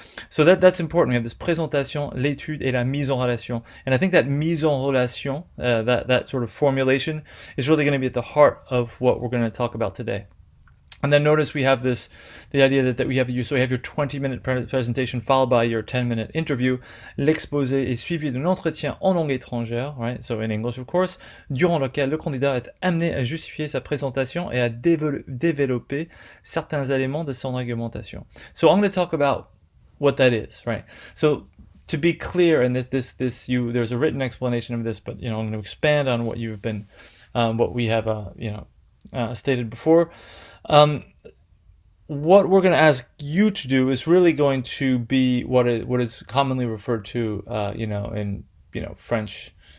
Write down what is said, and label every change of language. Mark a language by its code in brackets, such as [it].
[en] So that's important. We have this [fr] présentation, l'étude et la mise en relation. [en] And I think that mise en relation, that sort of formulation is really going to be at the heart of what we're going to talk about today. And then notice we have the idea that we have you have your 20-minute presentation followed by your 10-minute interview. [fr] L'exposé est suivi d'un entretien en langue étrangère, right? [en] So in English, of course, [fr] durant lequel le candidat est amené à justifier sa présentation et à développer certains éléments de son argumentation. [en] So I'm going to talk about what that is, right? So to be clear, and there's a written explanation of this, but I'm going to expand on what we have stated before. What we're going to ask you to do is really going to be what is commonly referred to, in French.